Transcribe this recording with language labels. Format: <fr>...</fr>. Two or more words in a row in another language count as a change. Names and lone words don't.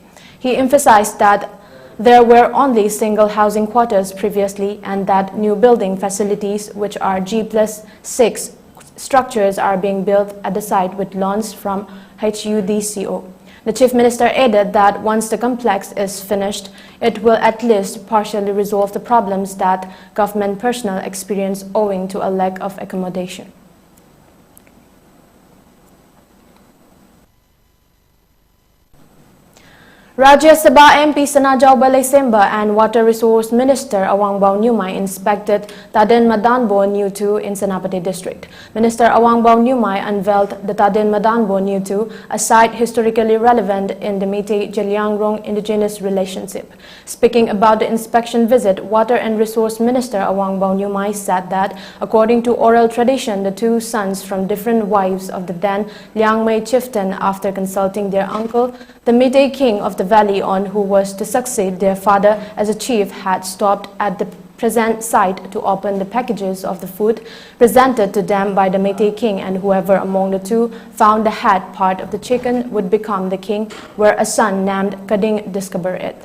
<en>He emphasized that there were only single housing quarters previously and that new building facilities, which are G+6 structures, are being built at the site with loans from HUDCO. The Chief Minister added that once the complex is finished, it will at least partially resolve the problems that government personnel experience owing to a lack of accommodation. Rajya Sabha MP Thangjam LAKSMIBAI and Water Resource Minister Awang Nyumai inspected Taden Madanbo New 2 in Senapati district. Minister Awang Nyumai unveiled the Taden Madanbo New 2, a site historically relevant in the Meitei-Jelyangrong indigenous relationship. Speaking about the inspection visit, Water and Resource Minister Awang Nyumai said that, according to oral tradition, the two sons from different wives of the then Liangmei chieftain, after consulting their uncle, the Meitei king of the valley on who was to succeed their father as a chief, had stopped at the present site to open the packages of the food presented to them by the Meitei king, and whoever among the two found the head part of the chicken would become the king, where a son named Kading discovered it.</en>